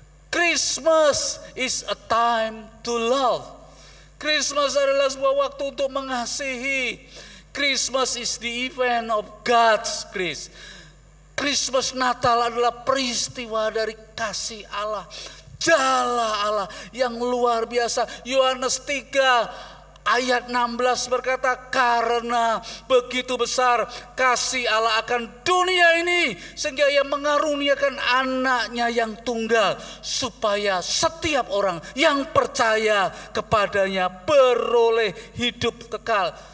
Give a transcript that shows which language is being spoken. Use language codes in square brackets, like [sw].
[en] Christmas is a time to love. [id] Christmas adalah sebuah waktu untuk mengasihi. [en] Christmas is the event of God's grace. [id] Christmas, Natal adalah peristiwa dari kasih Allah, jala Allah yang luar biasa. Yohanes 3 ayat 16 berkata, karena begitu besar kasih Allah akan dunia ini, sehingga ia mengaruniakan anaknya yang tunggal, supaya setiap orang yang percaya kepadanya beroleh hidup kekal.